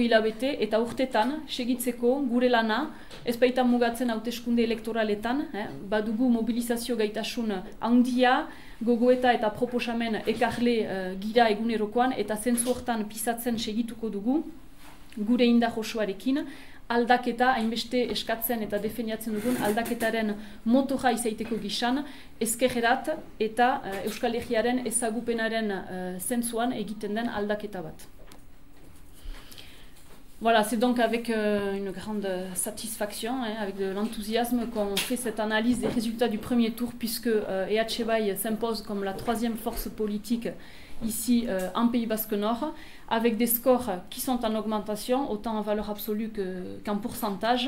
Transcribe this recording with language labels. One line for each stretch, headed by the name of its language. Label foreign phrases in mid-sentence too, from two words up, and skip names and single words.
Basque: hilabete eta urtetan segitzeko gure lana, ez baita mugatzen hauteskunde elektoraletan, badugu mobilizazio gaitasun handia, gogoeta eta proposamen ekarle gira egunerokoan, eta zentzu hortan pisatzen segituko dugu, gure indar osoarekin, aldaketa, hainbeste eskatzen eta defendiatzen dugun aldaketaren motora izaiteko gisan, ezkerrerat eta Euskal Herriaren ezagupenaren zentzuan egiten den aldaketa bat.
French: Voilà, c'est donc avec une grande satisfaction, avec de l'enthousiasme qu'on fait cette analyse des résultats du premier tour, puisque EH Bai s'impose comme la troisième force politique ici en Pays Basque Nord, avec des scores qui sont en augmentation, autant en valeur absolue qu'en pourcentage.